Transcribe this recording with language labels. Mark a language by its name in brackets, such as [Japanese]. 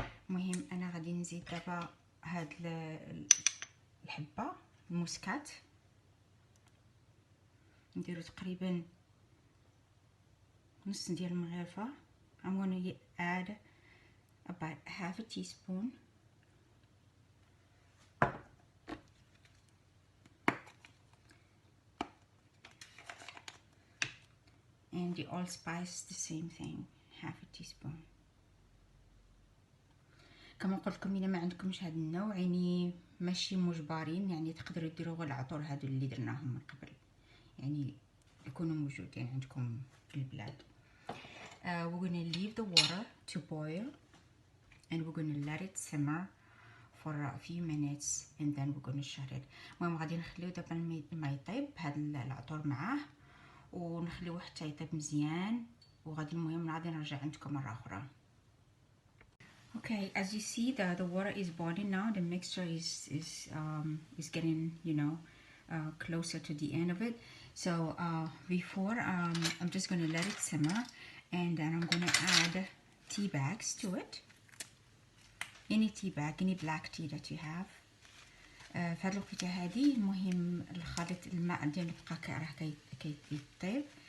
[Arabic] المهم انا غادي نزيد دابا هاد الحبه المسكات، نديرو تقريبا نص ديال المغرفه. [English] I'm going to add about half a teaspoon and the allspice the same thing, half a teaspoon. [Arabic] كما قلت لكم الا ما عندكمش هذا النوع يعني ماشي مجبرين، يعني تقدروا ديروا غير العطور هادو اللي درناهم من قبل، يعني يكونوا موجودين عندكم في البلاد. [English] We're going to leave the water to boil and we're going to let it simmer for a few minutes and then we're going to shut it. [Arabic] المهم غادي نخليو دابا الماء يطيب بهذا العطور معاه، ونخليوه حتى يطيب مزيان، وغادي المهم غادي نرجع عندكم مره اخرى. [English] Okay, as you see, the water is boiling now. The mixture is getting, you know, closer to the end of it. So before I'm just going to let it simmer, and then I'm going to add tea bags to it. Any tea bag, any black tea that you have. [Arabic] في هذه الوقيته هذه المهم الخليط الماء ديال بقى راه كيطيب.